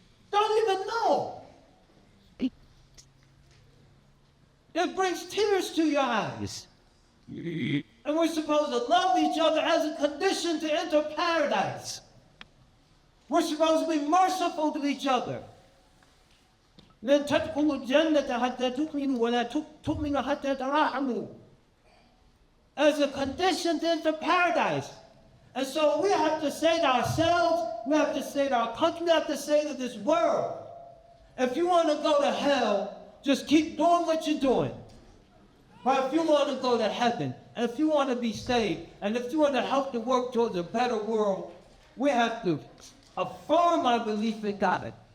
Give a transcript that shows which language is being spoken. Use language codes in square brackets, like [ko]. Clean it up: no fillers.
[en] Don't even know. It brings tears to your eyes. And we're supposed to love each other as a condition to enter paradise. We're supposed to be merciful to each other. [ar] لن تدخلوا الجنة حتى تؤمنوا ولا تؤمنوا حتى تراحموا. [en] As a condition to enter paradise. And so we have to say to ourselves, we have to say to our country, we have to say to this world, if you want to go to hell, just keep doing what you're doing. But if you want to go to heaven, and if you want to be saved, and if you want to help to work towards a better world, we have to affirm our belief in God.